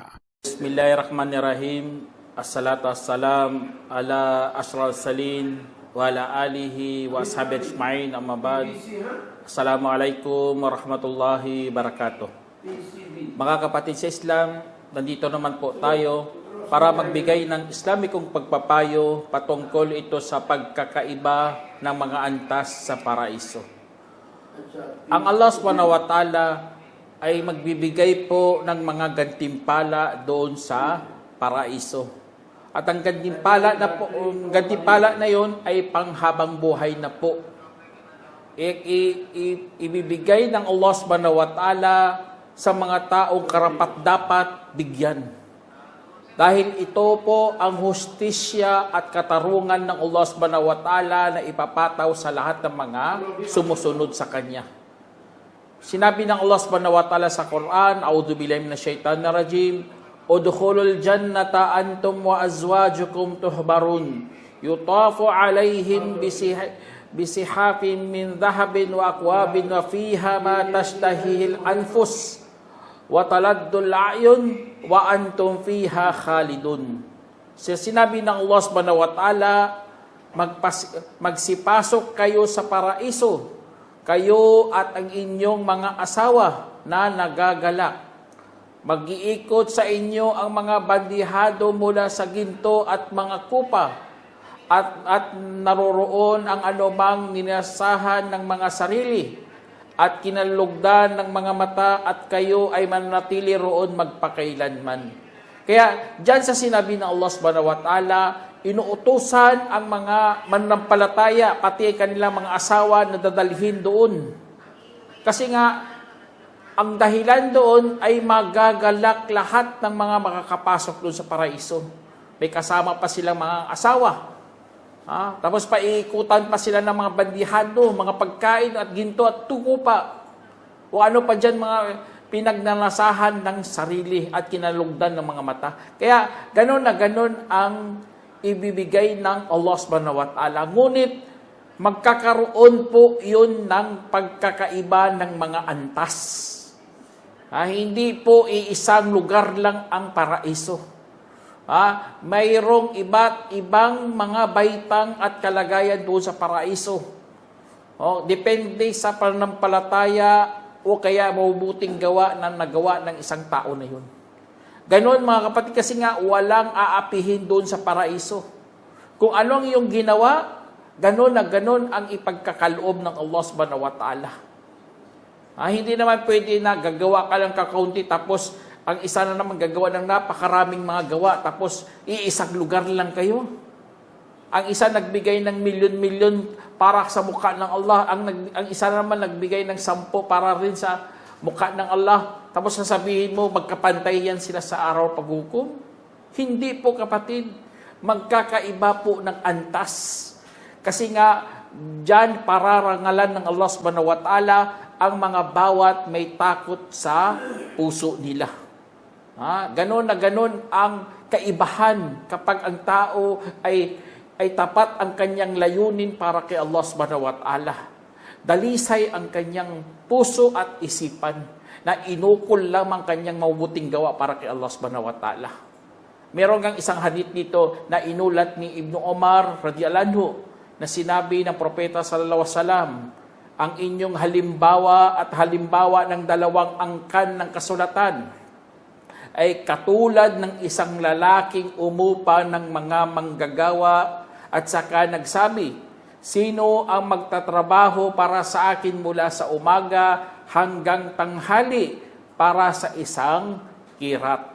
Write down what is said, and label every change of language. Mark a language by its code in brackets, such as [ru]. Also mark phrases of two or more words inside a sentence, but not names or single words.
[ar] بسم الله الرحمن الرحيم. الصلاة والسلام على أشرف المرسلين وعلى آله وأصحابه أجمعين. أما بعد. السلام عليكم ورحمة الله وبركاته. [tl] Mga kapatid sa Islam, nandito naman po tayo para magbigay ng Islamikong pagpapayo patungkol ito sa pagkakaiba ng mga antas sa paraiso. Ang Allah [ar] سبحانه وتعالى [tl] ay magbibigay po ng mga gantimpala doon sa paraiso. At ang gantimpala na yon ay panghabang buhay na po. Ibibigay ng Allah [ar] سبحانه وتعالى [tl] sa mga taong karapat-dapat bigyan. Dahil ito po ang hustisya at katarungan ng Allah [ar] سبحانه وتعالى [tl] na ipapataw sa lahat ng mga sumusunod sa Kanya. Sinabi ng Allah [ar] سبحانه وتعالى [tl] sa Quran, [ar] أعوذ بالله من الشيطان الرجيم ادخلوا الجنة أنتم وأزواجكم تحبرون يطاف عليهم بصحاف من ذهب وأكواب وفيها ما تشتهيه الأنفس وتلذ الأعين وأنتم فيها خالدون. [tl] Sinabi ng Allah [ar] سبحانه وتعالى, [tl] magsipasok kayo sa paraiso, kayo at ang inyong mga asawa na nagagalak. Mag-iikot sa inyo ang mga bandihado mula sa ginto at mga kupa, at naroroon ang anumang ninasahan ng mga sarili at kinalugdan ng mga mata, at kayo ay manatili roon magpakailanman. Kaya dyan sa sinabi ng Allah [ar] سبحانه وتعالى, [tl] inuutusan ang mga mananampalataya, pati kanilang mga asawa na dadalhin doon. Kasi nga, ang dahilan doon ay magagalak lahat ng mga makakapasok doon sa paraiso. May kasama pa silang mga asawa. Tapos paiikutan pa sila ng mga bandihado, mga pagkain at ginto at tukupa. O ano pa dyan, mga pinagnanasahan ng sarili at kinalugdan ng mga mata. Kaya ganon na ganon ang ibibigay ng Allah [ar] سبحانه وتعالى. [tl] Ngunit magkakaroon po yun ng pagkakaiba ng mga antas. Hindi po iisang lugar lang ang paraiso. Mayroong iba't ibang mga baitang at kalagayan doon sa paraiso. Depende sa pananampalataya o kaya mabubuting gawa na nagawa ng isang tao na yun. Ganon mga kapatid, kasi nga walang aapihin doon sa paraiso. Kung ano ang iyong ginawa, ganon na ganon ang ipagkakaloob ng Allah [ar] سبحانه وتعالى. [tl] Hindi naman pwede na gagawa ka lang kakaunti tapos ang isa na naman gagawa ng napakaraming mga gawa tapos iisang lugar lang kayo. Ang isa nagbigay ng milyon-milyon para sa mukha ng Allah. Ang isa naman nagbigay ng 10 para rin sa mukha ng Allah. Tapos sasabihin mo, magkapantay yan sila sa araw paghukom. Hindi po kapatid. Magkakaiba po ng antas. Kasi nga, dyan pararangalan ng Allah [ar] سبحانه وتعالى [tl] ang mga bawat may takot sa puso nila. Ganon na ganon ang kaibahan kapag ang tao ay tapat ang kanyang layunin para kay Allah [ar] سبحانه وتعالى. [tl] Dalisay ang kanyang puso at isipan na inukol lamang kanyang mabubuting gawa para kay Allah [ar] سبحانه وتعالى. [tl] Meron kang isang hadith dito na inulat ni Ibn Umar [ar] رضي الله عنه [tl] na sinabi ng propeta [ar] صلى الله عليه وسلم, [tl] ang inyong halimbawa at halimbawa ng dalawang angkan ng kasulatan ay katulad ng isang lalaking umupa ng mga manggagawa at saka nagsabi, sino ang magtatrabaho para sa akin mula sa umaga hanggang tanghali para sa isang kirat?